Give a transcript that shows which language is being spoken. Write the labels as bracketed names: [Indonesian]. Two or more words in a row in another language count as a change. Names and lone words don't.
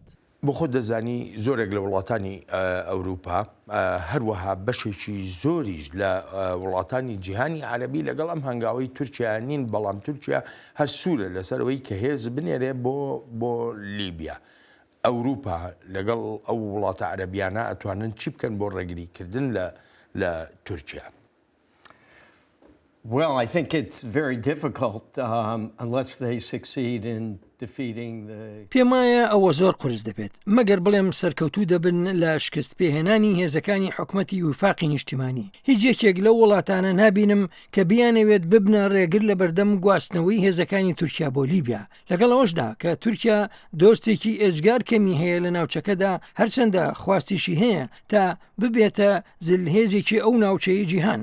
[Central Kurdish] بۆ خۆ دەزانی زۆرێک لە وڵاتانی ئەوروپا هەروەها بەشێکی زۆریش لە وڵاتانی جیهانی عەرەبی لەگەڵ ئەم هەنگاوەی تورکیا نین، بەڵام تورکیا هەر سوورە لەسەرەوەی کە هێز بنێرێ بۆ لیبیا. ئەوروپا لەگەڵ ئەو وڵاتە عەرەبیانە ئەتوانن چی بکەن بۆ ڕێگریکردن لە تورکیا؟ [English] Well, I think it's very difficult unless they succeed in defeating the. [Central Kurdish] پێم وایە ئەوە زۆر قورس دەبێت مەگەر بڵێم سەرکەوتوو دەبن لە شکست پێهێنانی هێزەکانی حکوومەتی وفاقی نیشتیمانی. هیچ یەکێک لەو وڵاتانە نابینم کە بیانەوێت ببنە ڕێگر لە بەردەم گواستنەوەی هێزەکانی تورکیا بۆ لیبیا، لەگەڵ ئەوەشدا کە تورکیا دۆستێکی ئێجگار کەمی هەیە لە ناوچەکەدا هەرچەندە خواستیشی هەیە تا ببێتە زلهێزێکی ئەو ناوچەی جیهان.